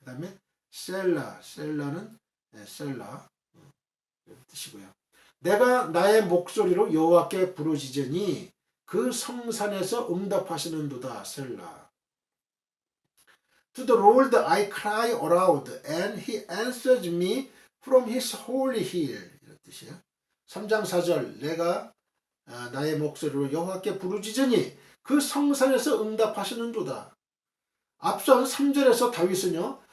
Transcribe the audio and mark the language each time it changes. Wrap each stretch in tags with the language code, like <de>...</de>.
<ko>그다음에 셀라는 셀라 이런 뜻이고요. 내가 나의 목소리로 여호와께 부르짖으니 그 성산에서 응답하시는도다. 셀라.</ko> <en>To the Lord I cry aloud and he answers me from his holy hill.</en> <ko>이런 뜻이에요. 3장 4절 내가 나의 목소리로 여호와께 부르짖으니 그 성산에서 응답하시는도다. 앞선 3절에서 다윗은요,</ko>